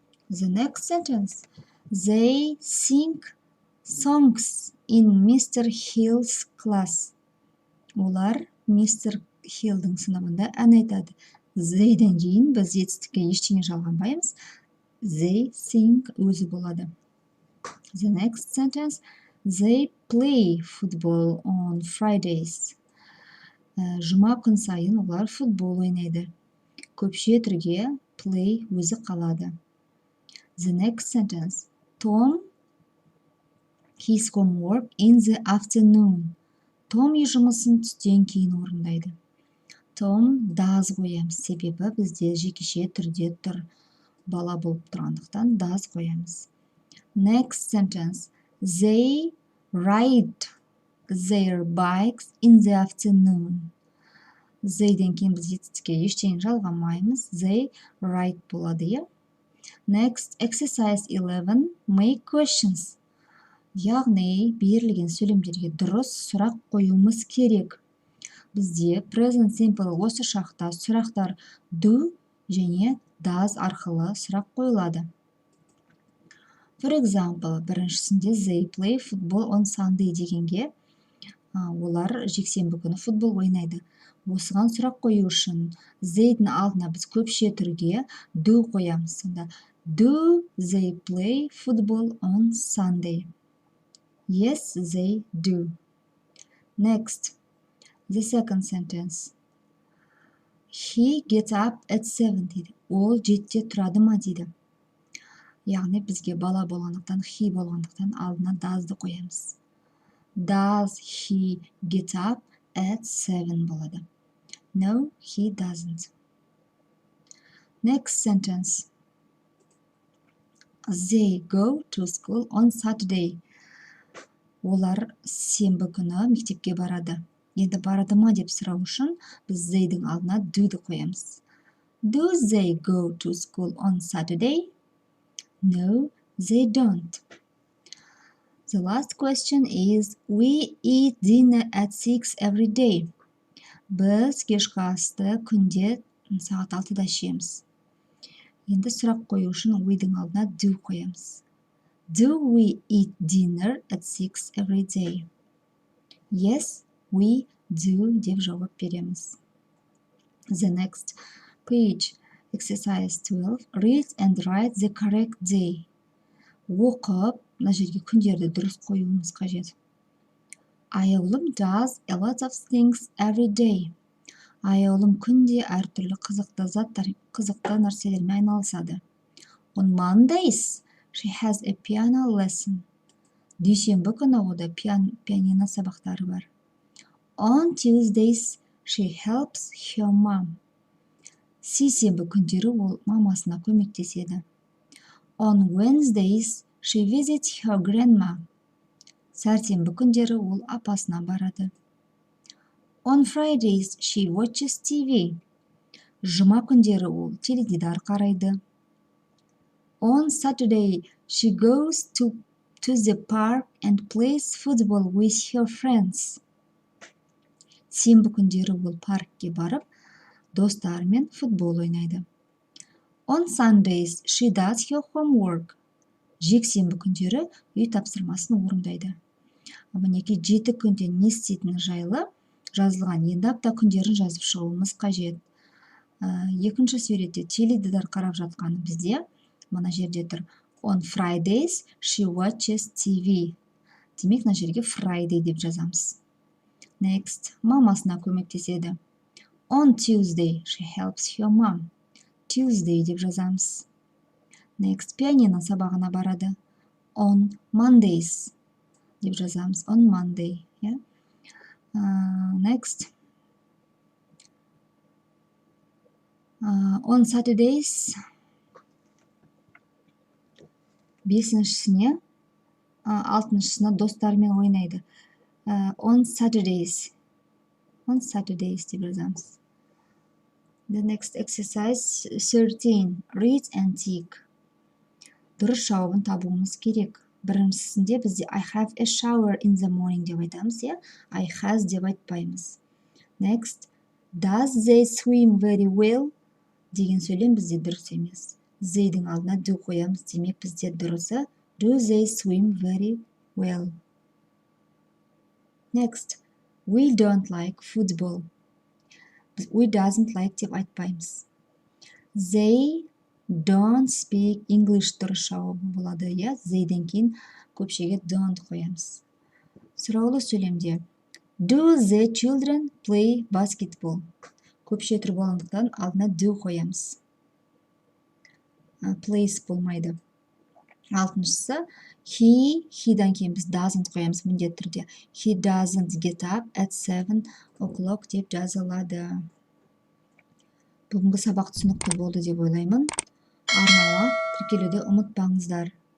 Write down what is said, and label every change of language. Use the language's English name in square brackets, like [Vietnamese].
[English] The next sentence. They sing songs in Mr. Hill's class. [Kazakh] Олар [English] Mr. [Kazakh] Hill'дің сыныбында ән айтады. They'ден кейін біз етістікке ештеңе жалғанбаймыз. [English] They sing [Kazakh] өзі болады. [English] The next sentence. They play football on Fridays. [Kazakh] Жұма күн сайын олар футбол ойнайды. Көпше түрге play өзі қалады. [English] The next sentence. Tom his homework in the afternoon. [Kazakh] Том жұмысын түстен кейін орындайды. [English] Tom does [Kazakh] қоямыз. Себебі бізде жекеше түрде тұр. Бала болып тұрғандықтан does қоямыз. [English] Next sentence. They ride their bikes in the afternoon. [Kazakh] They'ден кейін біз етістікке ештеңе жалғамаймыз. [English] They ride [Kazakh] болады. [English] Next, exercise 11. Make questions. [Kazakh] Яғни, берілген сөйлемдерге дұрыс сұрақ қоюымыз керек. Бізде present simple осы шақта сұрақтар do және does арқылы сұрақ қойылады. [English] For example, [Kazakh] біріншісінде [English] they play football on Sunday [Kazakh] дегенге, олар жексенбі күні футбол ойнайды. Осыған сұрақ қою үшін they'дің алдына біз көпше түрге do қоямыз. Сонда [English] do they play football on Sunday? Yes, they do. Next, the second sentence. He gets up at 7 [Kazakh] дейді. Ол 7-те тұрады ма дейді. Яғни бізге бала болғандықтан, he болғандықтан алдына does'ды қоямыз. [English] Does he get up at 7 [Kazakh] болады. [English] No, he doesn't. Next sentence. They go to school on Saturday. [Kazakh] Олар сенбі күні мектепке барады. Енді барады ма деп сұрау үшін біз they'дің алдына do'ды қоямыз. [English] Do they go to school on Saturday? No, they don't. The last question is, we eat dinner at 6 every day. [Kazakh] Біз кешкі асты күнде сағат 6-да ішеміз. Енді сұрақ қою үшін we'дің алдына do қоямыз. [English] Do we eat dinner at 6 every day? Yes, we do [Kazakh] деп жауап береміз. [English] The next page, exercise 12. Read and write the correct day. [Kazakh] Оқып, мына жерге күндерді дұрыс қоюымыз қажет. [English] Аяулым does a lot of things every day. [Kazakh] Аяулым күнде әртүрлі қызықты нәрселермен айналысады. [English] On Mondays, she has a piano lesson. [Kazakh] Дүйсенбі күні ода пианино сабақтары бар. [English] On Tuesdays, she helps her mom. [Kazakh] Сейсенбі күндері ол мамасына көмектеседі. [English] On Wednesdays, she visits her grandma. [Kazakh] Сәрсенбі күндері ол апасына барады. [English] On Fridays, she watches TV. [Kazakh] Жұма күндері ол теледидар қарайды. [English] On Saturday, she goes to the park and plays football with her friends. [Kazakh] Сенбі күндері ол паркке барып, достарымен футбол ойнайды. [English] On Sundays, she does her homework. [Kazakh] Жексенбі күндері үй тапсырмасын орындайды. Мінекей 7 күнде не істейтіні жайлы жазылған. Енді апта күндерін жазып шығуымыз қажет. Екінші суретте теледидар қарап жатқаны бізде мына жерде тұр. [English] On Fridays, she watches TV. [Kazakh] Демек, мына жерге Friday деп жазамыз. [English] Next, [Kazakh] мамасына көмектеседі. [English] On Tuesday, she helps her mom. [Kazakh] Tuesday деп жазамыз. [English] Next, [Kazakh] пианино сабағына барады. [English] On Mondays [Kazakh] деп жазамыз. [English] On Monday. Next. On Saturdays. [Kazakh] Бесіншісіне, алтыншысына достарымен ойнайды. [English] On Saturdays. On Saturdays [Kazakh] деп жазамыз. [English] The next exercise 13. Read and tick. [Kazakh] Дұрыс жауабын табуымыз керек. Біріншісінде бізде [English] I have a shower in the morning [Kazakh] деп айтамыз, [English] I has [Kazakh] деп айтпаймыз. [English] Next, does they swim very well? [Kazakh] Деген сөйлем бізде дұрыс емес. They'дің алдына do қоямыз, демек бізде дұрысы [English] do they swim very well? Next, we don't like football. We doesn't like [Kazakh] деп айтпаймыз. [English] They don't speak English [Kazakh] дұрыс жауабы болады, [English] They' [Kazakh] ден кейін көпшеге don't қоямыз. Сұраулы сөйлемде [English] do the children play basketball? [Kazakh] Көпше түр болғандықтан алдына do қоямыз. Plays болмайды. Алтыншысы he'дан кейін біз doesn't қоямыз міндетті түрде. [English] He doesn't get up at 7 o'clock [Kazakh] деп жазылады. Бүгінгі сабақ түсінікті болды деп ойлаймын. Арнауға тіркелуді ұмытпаңыздар.